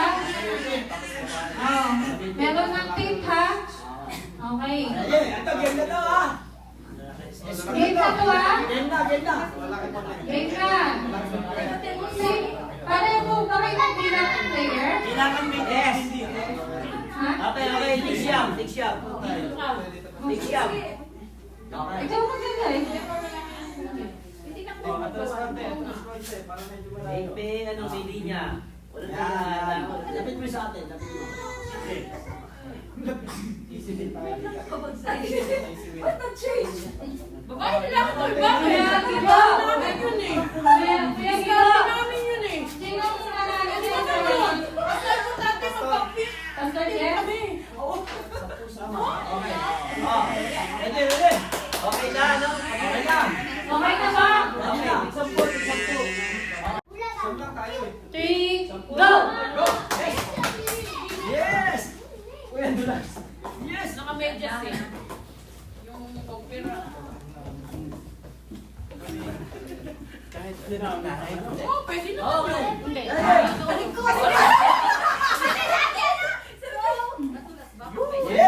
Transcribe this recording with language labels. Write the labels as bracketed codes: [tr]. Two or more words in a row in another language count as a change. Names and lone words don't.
[tl] Oh, meron ng tape ha. [en] Okay. [tl] Ito, game na to ha. Game na to ha. Game na, game na. Game na. Pareho po ba kayo ng bilang ng player? Kailangan may S. Ha? Okay, okay. Take siyam, take siyam. Take siyam. Ikaw maganda eh. Atras konti, atras konti. Para medyo malayo. May may linya. Walang kailangan. Lapit mo sa atin, lapit mo. [en] Easy win [tl] tayo. Ba't nag-change? Babae nila ako tol, bakit? Kaya, diba? Namin yun eh. Kaya Sinabi namin yun eh. sino ang pangalan Hindi niyo? naman yun. Basta importante mag-compete. Pastor Jeff? Kami. [en] Okay. Oh, ready, ready. [tl] Okay na, no? Okay na. Okay na ba? Okay na. Sampo, sampo. Samlang tayo eh. [en] 3, go! Go! Yes! [tl] Uy, ang dulas. Yes, naka-medyas eh. Yung opera. Kahit pinaunahin. Oo, pwede na. [en] Okay. [tl] Hindi. [en] Yes!